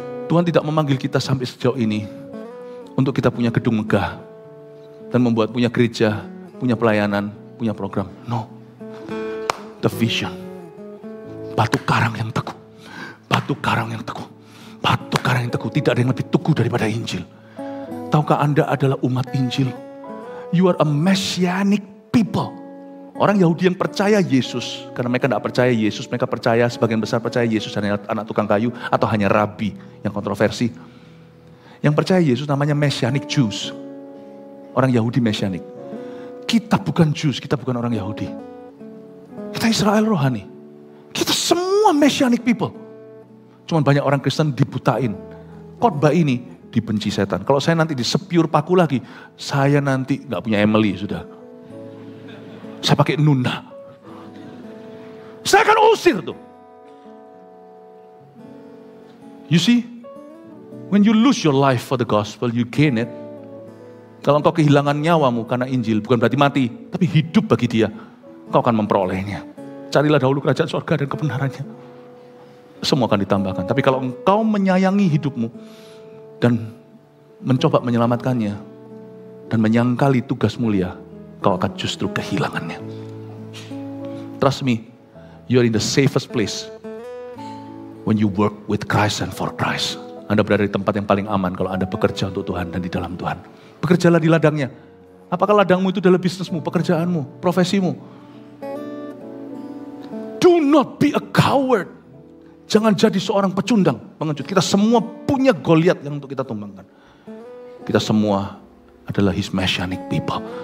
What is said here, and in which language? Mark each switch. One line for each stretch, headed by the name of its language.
Indonesian: Tuhan tidak memanggil kita sampai sejauh ini untuk kita punya gedung megah dan membuat punya gereja, punya pelayanan, punya program.
English: No. The vision.
Indonesian: Batu karang yang teguh. Batu karang yang teguh. Batu karang yang teguh. Tidak ada yang lebih teguh daripada Injil. Tahukah Anda adalah umat Injil?
English: You are a messianic people.
Indonesian: Orang Yahudi yang percaya Yesus. Karena mereka tidak percaya Yesus. Mereka percaya, sebagian besar percaya Yesus hanya anak tukang kayu. Atau hanya rabi yang kontroversi. Yang percaya Yesus namanya messianic Jews. Orang Yahudi messianic. Kita bukan Jews, kita bukan orang Yahudi. Kita Israel rohani. Kita semua messianic people. Cuman banyak orang Kristen dibutain. Khotbah ini dibenci setan. Kalau saya nanti disepiur paku lagi, saya nanti gak punya Emily sudah. Saya pakai Nunda. Saya akan usir tuh.
English: You see, when you lose your life for the gospel, you gain it.
Indonesian: Kalau engkau kehilangan nyawamu karena Injil, bukan berarti mati, tapi hidup bagi Dia, kau akan memperolehnya. Carilah dahulu kerajaan surga dan kebenarannya. Semua akan ditambahkan. Tapi kalau engkau menyayangi hidupmu dan mencoba menyelamatkannya dan menyangkali tugas mulia, kau akan justru kehilangannya.
English: Trust me, you are in the safest place when you work with Christ and for Christ.
Indonesian: Anda berada di tempat yang paling aman kalau Anda bekerja untuk Tuhan dan di dalam Tuhan. Bekerjalah di ladangnya. Apakah ladangmu itu adalah bisnismu, pekerjaanmu, profesimu?
English: Do not be a coward.
Indonesian: Jangan jadi seorang pecundang, pengecut. Kita semua punya Goliat yang untuk kita tumbangkan. Kita semua adalah
English: His messianic people.